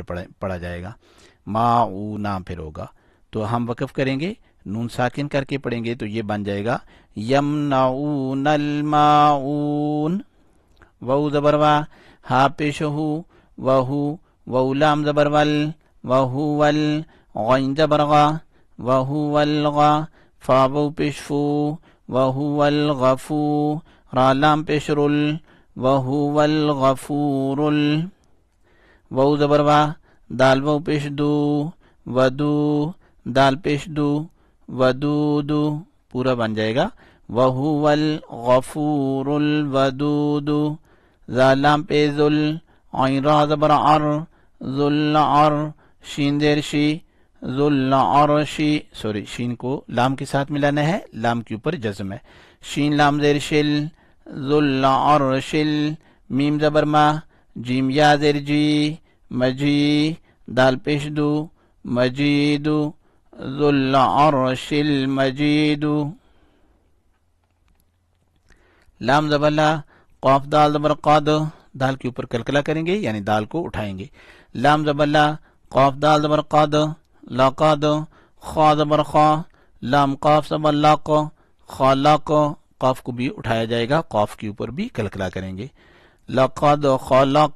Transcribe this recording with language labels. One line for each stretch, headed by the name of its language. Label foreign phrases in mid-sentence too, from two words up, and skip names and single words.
Urdu: پڑا جائے گا، ماعونا پھر ہوگا، تو ہم وقف کریں گے، نون ساکن کر کے پڑھیں گے تو یہ بن جائے گا
Arabic: یمنعون الماعون،
Urdu: وو زبر وا، ہا پیش ہو، وہو، وو لام زبر ول، وہو ول، غین زبر غا، وہو الغا، فا وو پیش فو، وہو الغفو، را لام پیش رل، وہو الغفور ال، وو زبر وا، دال وو پیش دو، ودو، دال پیش دو، ودودو، پورا بن جائے گا
Arabic: وہو الغفور الودود،
Urdu: زالام پہ ذل، عین را زبر عر، ذل عر، شین زیر شی، ذل عرشی، سوری شین کو لام کے ساتھ ملانا ہے، لام کے اوپر جزم ہے، شین لام زیر شل، ذل عرشل، میم زبر ما، جیم یا زیر جی، مجی، دال پیش دو،
Arabic: مجیدو، ذو العرش المجید،
Urdu: لام زبر لا، قاف دال زبر قاد، دال کے اوپر کلکلا کریں گے یعنی دال کو اٹھائیں گے، لام زبر لا، قاف دال زبر قاد، لقد، خا زبر خا، لام قاف زبر لاق، خالق، قاف کو بھی اٹھایا جائے گا، قاف کے اوپر بھی کلکلا کریں گے،
Arabic: لقد خلق،